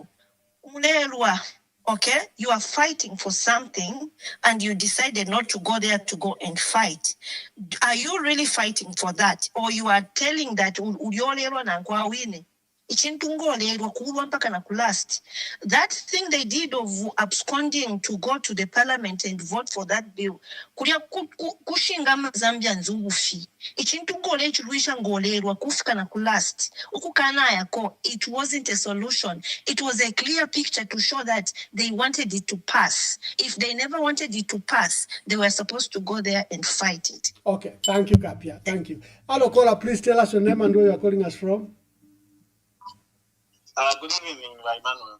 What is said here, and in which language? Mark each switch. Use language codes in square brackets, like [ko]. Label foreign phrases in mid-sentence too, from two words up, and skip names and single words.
[en] Okay, you are fighting for something and you decided not to go there to go and fight. Are you really fighting for that? Or you are telling that that thing they did of absconding to go to the parliament and vote for that bill [bem] kushinga Zambians ubufi kufika na kulast ukukana yako. [en] It wasn't a solution. It was a clear picture to show that they wanted it to pass. If they never wanted it to pass, they were supposed to go there and fight it. Okay, thank you, Kapia. Thank you. Hello, caller, please tell us your name and where you are calling us from. Good evening, Emmanuel.